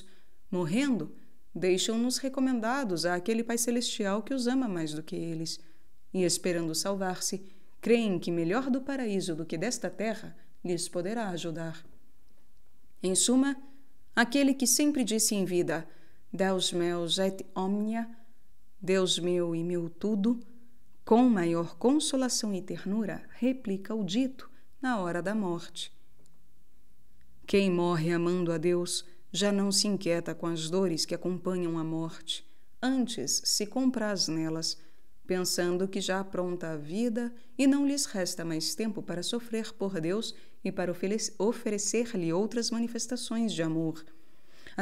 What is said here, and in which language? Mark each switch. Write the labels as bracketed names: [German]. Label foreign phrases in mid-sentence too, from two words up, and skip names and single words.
[Portuguese] Morrendo, deixam-nos recomendados àquele Pai Celestial que os ama mais do que eles. E, esperando salvar-se, creem que melhor do paraíso do que desta terra lhes poderá ajudar. Em suma, aquele que sempre disse em vida, [Latin] Deus meus et omnia, [Portuguese] Deus meu e meu tudo, com maior consolação e ternura, replica o dito na hora da morte. Quem morre amando a Deus já não se inquieta com as dores que acompanham a morte, antes se compraz nelas, pensando que já apronta a vida e não lhes resta mais tempo para sofrer por Deus e para oferecer-lhe outras manifestações de amor.